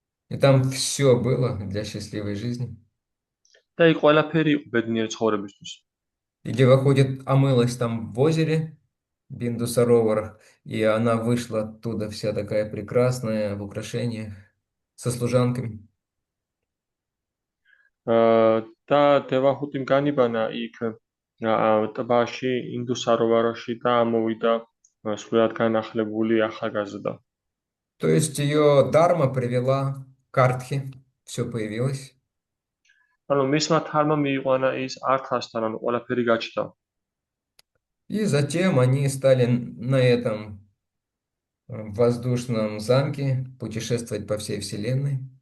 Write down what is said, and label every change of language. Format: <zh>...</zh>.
<ru>И там все было для счастливой жизни.</ru> <ka>და იქ ყველაფერი იყო ბედნიერი ცხოვრებისთვის.</ka> <ru>И Девахути омылась там в озере Биндусаровар, и она вышла оттуда вся такая прекрасная, в украшениях, со служанками.</ru> <ka>და დევაჰუტიმ განიბანა იქ ტბაში, ინდუსაროვარაში და ამოვიდა სულად განახლებული ახალგაზრდა.</ka> <ru>То есть ее дарма привела к Артхе, все появилось.</ru> <ka>ანუ მისმა თარმა მიიყვანა ის ართასთან, ანუ ყველაფერი გაჩნდა.</ka> <ru>И затем они стали на этом воздушном замке путешествовать по всей Вселенной.</ru>